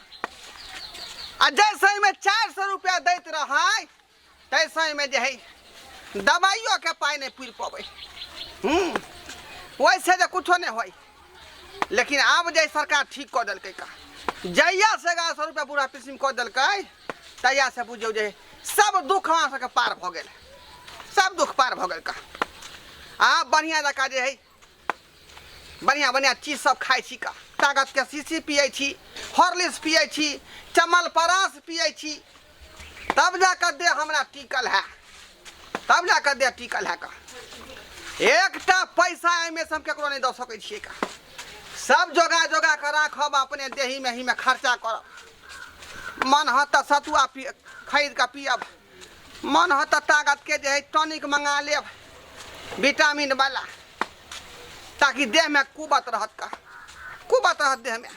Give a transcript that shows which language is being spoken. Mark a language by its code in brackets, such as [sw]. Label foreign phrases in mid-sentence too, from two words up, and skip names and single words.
[mai] आ जैसे में 400 रुपया दैत रहा तैसे में जे है दवाइयों के पाई नहीं पूर पावे, वैसे जो कुछो नहीं हो। लेकिन अब जे सरकार ठीक कर दिल का, जहिया से 1100 रुपया बुढ़ा पेंशन कर दिल तहिया से बुझो जे सब दुख वहाँ से पार भ गेल, सब दुख पार भ गेल का। बढ़िया जका जे है बढ़िया बढ़िया चीज सब खाई छी का, ताकत के शीशी पिए छी, हॉर्लिक्स पिए छी, चमलपरास पिए छी, तब जाकर दे हमरा टिकल है, तब जाकर दे टिकल है का। एकटा पैसा में हम केकरो नहीं दे सकै छियै का, सब जोगा जोगा कर राखब अपने देही में ही में खर्चा करब। मन हो तो सतुआ खरीद के पियब, मन हो तो ताकत के जे है टॉनिक मंगा लेब विटामिन वाला, ताकि देह में कुबत रहत का, कुबत रहत देह में।